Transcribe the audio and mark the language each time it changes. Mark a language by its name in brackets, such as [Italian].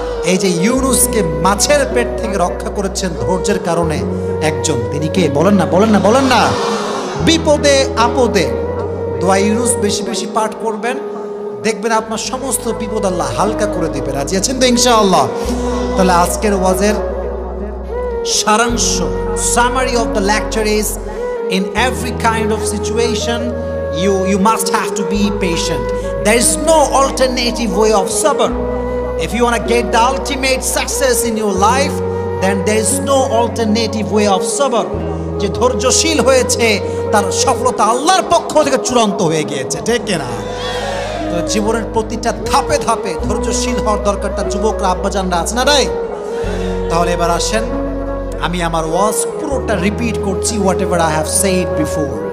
[Bangla] এই যে ইউনুসকে মাছের পেট থেকে রক্ষা করেছেন ধৈর্যের কারণে একজন, তিনি কে? বলেন না, বলেন না, বলেন না। বিপদে আপদে দোয়া ইউনুস বেশি বেশি পাঠ করবেন, দেখবেন আপনার সমস্ত বিপদ আল্লাহ হালকা করে দিবে। রাজি আছেন তো ইনশাআল্লাহ? তাহলে আজকের ওয়াজের সারাংশ, [English] Summary of the lecture is, in every kind of situation you must have to be patient. There is no alternative way of sabr. If you want to get the ultimate success in your life, then there is no alternative way of sabr. [Bangla] যে ধৈর্যশীল হয়েছে তার সফলতা আল্লাহর পক্ষ থেকে চূড়ান্ত হয়ে গিয়েছে, ঠিক কিনা? তো জীবনের প্রতিটা ধাপে ধাপে ধৈর্যশীল হওয়ার দরকারটা যুবকরা, আব্বাজানরা আছে না রে? তাহলে এবার আসেন, আমি আমার ওয়াজ পুরোটা রিপিট করছি, [English] Whatever I have said before.